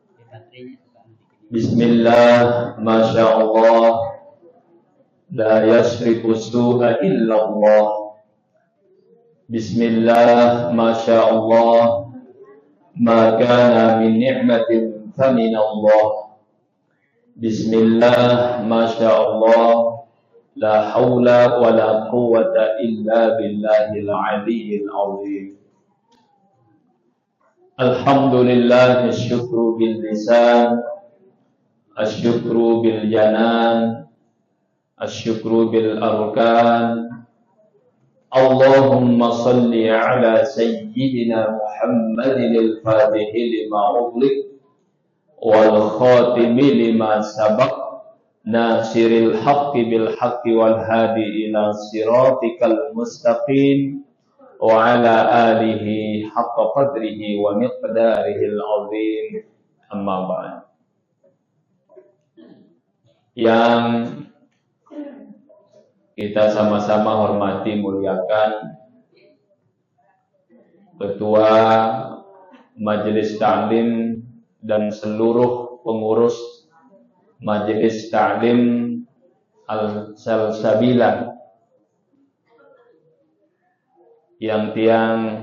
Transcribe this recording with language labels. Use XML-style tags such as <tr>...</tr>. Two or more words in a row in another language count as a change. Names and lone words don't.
<ar>بسم الله ما شاء الله لا يصرف السوء إلا الله. بسم الله ما شاء الله ما كان من نعمة فمن الله. بسم الله ما شاء الله لا حول ولا قوة إلا بالله العلي العظيم. الحمد لله الشكر باللسان الشكر بالجنان الشكر بالأركان. اللهم صل على سيدنا محمد الفاتح لما أغلق والخاتم لما سبق ناصر الحق بالحق والهادي إلى صراطك المستقيم وعلى آله حق قدره ومقداره العظيم. أما بعد.</ar> <id>Yang kita sama-sama hormati, muliakan Ketua Majelis Ta'lim dan seluruh pengurus Majelis Ta'lim Al-Salsabila, yang tiang</id>